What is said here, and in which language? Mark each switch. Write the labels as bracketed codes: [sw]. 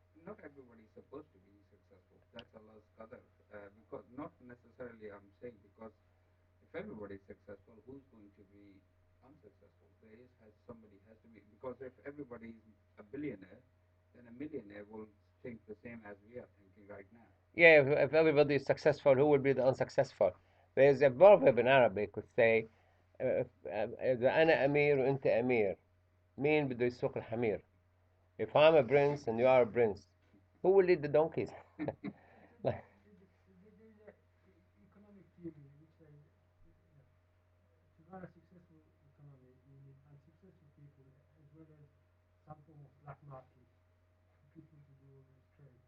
[en] not everybody is supposed to be successful. That's Allah's qadar. Because not necessarily I'm saying because if everybody is successful, who's going to be unsuccessful? There is has somebody has to be because if everybody is a billionaire, then a millionaire will think the same as we are thinking right now. Yeah, if everybody is successful, who will be the unsuccessful? There's a proverb in Arabic which say, [ar] إذا أنا أمير وأنت أمير مين بده يسوق الحمير? [en] If I'm a prince and you are a prince, who will lead the donkeys? Like, There is a economic theory which says to run a successful economy, you need unsuccessful people as well as some form of black market for people to do all this trade.